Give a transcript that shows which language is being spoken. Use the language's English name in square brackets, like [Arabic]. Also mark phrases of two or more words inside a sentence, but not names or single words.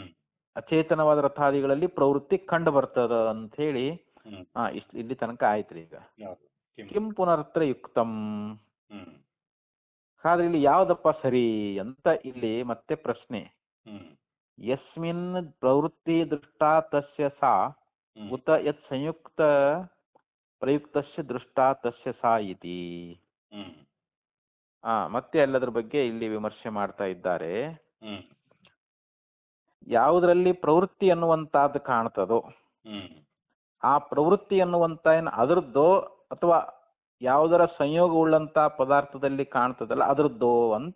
[Kannada] ಅಚೇತನವಾದ ರಥಾದಿಗಳಲ್ಲಿ ಪ್ರವೃತ್ತಿ ಕಂಡು ಬರ್ತದ ಅಂತ ಹೇಳಿ ಹ್ಮ್ ಇಲ್ಲಿ ತನಕ ಆಯ್ತ್ರಿ. ಈಗ ಯಾವ್ದು? [Sanskrit] ಕಿಂ ಪುನರತ್ರ ಯುಕ್ತಂ. ಹ್ಮ್ [Kannada] ಆದ್ರೆ ಇಲ್ಲಿ ಯಾವ್ದಪ್ಪ ಸರಿ ಅಂತ ಇಲ್ಲಿ ಮತ್ತೆ ಪ್ರಶ್ನೆ. ಹ್ಮ್ [Sanskrit] ಯಸ್ಮಿನ್ ಪ್ರವೃತ್ತಿ ದೃಷ್ಟ ತಸ್ಯ ಸಾ ಉತ ಯತ್ ಸಂಯುಕ್ತ ಪ್ರಯುಕ್ತಸ್ಯ ದೃಷ್ಟ ತಸ್ಯ ಸಾ ಇತಿ. ಹ್ಮ್ [Kannada] ಮತ್ತೆ ಎಲ್ಲದ್ರ ಬಗ್ಗೆ ಇಲ್ಲಿ ವಿಮರ್ಶೆ ಮಾಡ್ತಾ ಇದ್ದಾರೆ. ಹ್ಮ್ ಯಾವುದರಲ್ಲಿ ಪ್ರವೃತ್ತಿ ಅನ್ನುವಂತಹದ್ದು ಕಾಣ್ತದೋ ಹ್ಮ್ ಆ ಪ್ರವೃತ್ತಿ ಅನ್ನುವಂತ ಏನು ಅದರದ್ದೋ ಅಥವಾ ಯಾವುದರ ಸಂಯೋಗವುಳ್ಳಂತ ಪದಾರ್ಥದಲ್ಲಿ ಕಾಣ್ತದಲ್ಲ ಅದರದ್ದೋ ಅಂತ